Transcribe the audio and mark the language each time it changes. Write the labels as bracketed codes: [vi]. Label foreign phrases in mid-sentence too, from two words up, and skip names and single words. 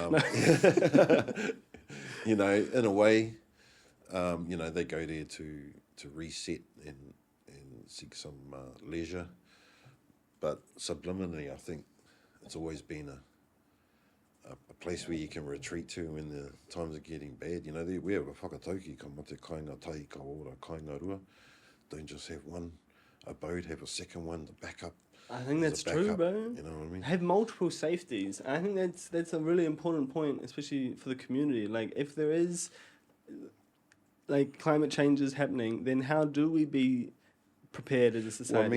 [en] in a way, they go there to reset and seek some leisure. But subliminally, I think it's always been a place where you can retreat to when the times are getting bad. We have a [mi] whakatauki, ka mate kainga tai, ka ora, kainga rua. [en] Don't just have one abode, have a second one to back up. I think that's as a true, backup, bro. You know what I mean? Have multiple safeties. I think that's a really important point, especially for the community. Like, if there is, like, climate change is happening, then how do we be prepared as a society?